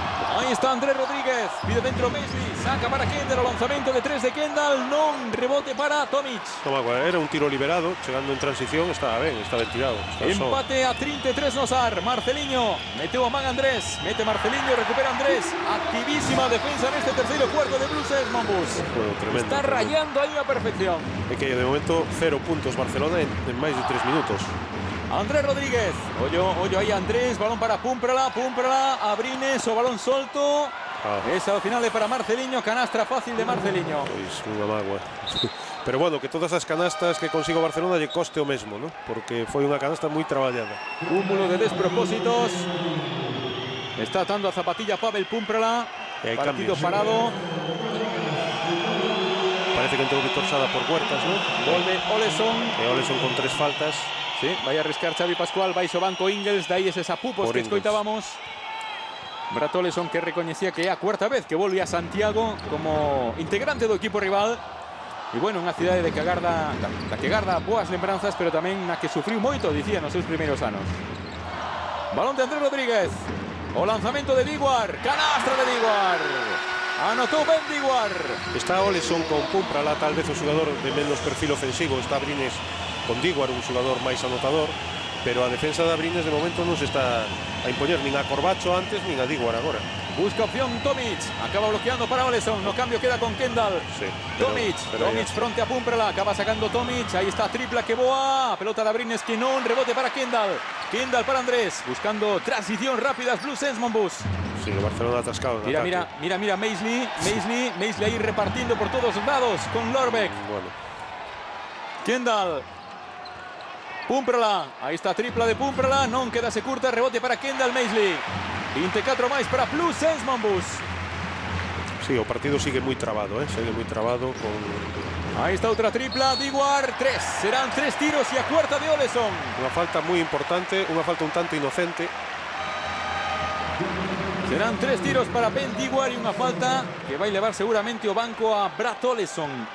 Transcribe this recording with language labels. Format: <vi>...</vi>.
<gl>Ahí está Andrés Rodríguez, pide dentro Maisley, saca para Kendall, o lanzamento de 3 de Kendall, non, rebote para Tomic. Era un tiro liberado, chegando en transición, estaba ben tirado. Empate a 33 Nosar, Marceliño, meteu a man Andrés, mete Marceliño, recupera Andrés, activísima defensa en este terceiro cuarto de Blues Monbus. Tremendo. Está rayando ahí a perfección. É que de momento 0 puntos Barcelona en máis de 3 minutos. Andrés Rodríguez, ollo ahí Andrés, balón para Púmprala, Abrines, o balón solto. Esa ao final é para Marceliño, canastra fácil de Marceliño. Pois unha mágoa. Pero bueno, que todas as canastas que consigo Barcelona lle coste o mesmo, ¿no? Porque foi unha canasta moi traballada. Cúmulo de despropósitos. Está atando a zapatilla Pavel Púmprala. Partido parado. Parece que entrou Víctor Sada por Huertas, ¿no? Volve Oleson. E Oleson con 3 faltas. Sí, vai a arriscar Xavi Pascual, vai o banco Ingles, dai eses apupos que escoitábamos. Brad Oleson, que recoñecía que é a cuarta vez que volve a Santiago como integrante do equipo rival. E bueno, unha cidade de que agarda, da que garda boas lembranzas, pero tamén na que sufriu moito, dicía, nos seus primeiros anos. Balón de Andrés Rodríguez. O lanzamento de Diguar, canastra de Diguar. Anotou ben Diguar. Está Oleson con Púmprala, tal vez o xogador de menos perfil ofensivo. Está Abrines con Diguar, un xogador máis anotador, pero a defensa de Abrines de momento non se está a impoñer nin a Corbacho antes nin a Diguar agora. Busca opción Tomic, acaba bloqueando para Oleson, no cambio queda con Kendall. Sí, Tomic fronte a Púmprala, acaba sacando Tomic, ahí está tripla que boa, pelota de Abrines que non, rebote para Kendall para Andrés, buscando transición rápida Blues Monbus.</gl> <es>Sí, el Barcelona atascado. Mira Maisley ahí repartiendo por todos lados con Lorbeck. Bueno.</es> <gl>Kendall. Púmprala, aí está a tripla de Púmprala, non quedase curta, rebote para Kendall Maisley. 24 máis para Blues Monbus. Sí, o partido sigue moi trabado, sigue moi trabado con... Aí está outra tripla, Diguar, 3. Serán 3 tiros e a cuarta de Oleson. Unha falta moi importante, unha falta un tanto inocente. Serán 3 tiros para Ben Diguar e unha falta que vai levar seguramente o banco a Brad Oleson.</gl>